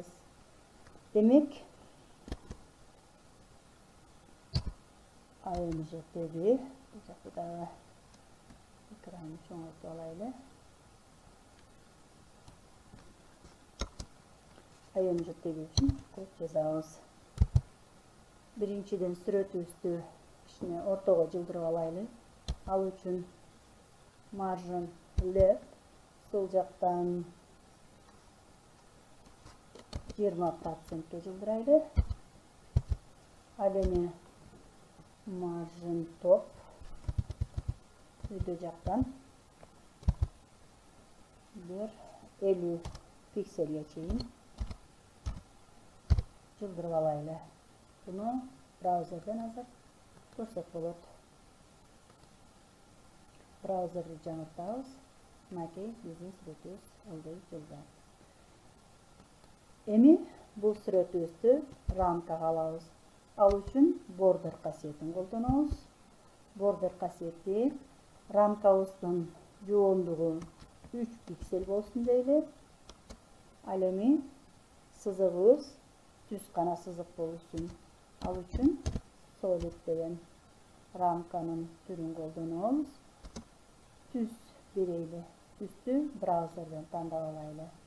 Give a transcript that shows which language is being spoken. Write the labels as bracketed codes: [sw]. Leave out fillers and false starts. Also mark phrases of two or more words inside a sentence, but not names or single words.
[ky] Демек, IMG теги, бул жакта дагы экранды чоңойтуп алайлы. IMG теги үчүн код жазабыз. Биринчиден сүрөтүбүздү кичине ортого жылдырып алайлы. Ал үчүн [en] margin left [ky] сол жактан 20% жылдырайлы. Ал эми [en] margin top [ky] үйдө жактан 50 пикселге чейин жылдырып алайлы. Буну браузерден азыр көрсөк болот. Браузерди жаңыртабыз. Мынакей биздин сүрөтүбүз ылдый жылды. Эми бул сүрөтүбүздү рамкага алабыз. Ал үчүн border касиетин колдонобуз. Border касиети рамкабыздын жоондугу 3 пиксель болсун дейли. Ал эми сызыгыбыз түз гана сызык болушун ал үчүн Solid деген рамканын түрүн колдонобуз. Түз берейли. Түздү браузерден тандап алайлы.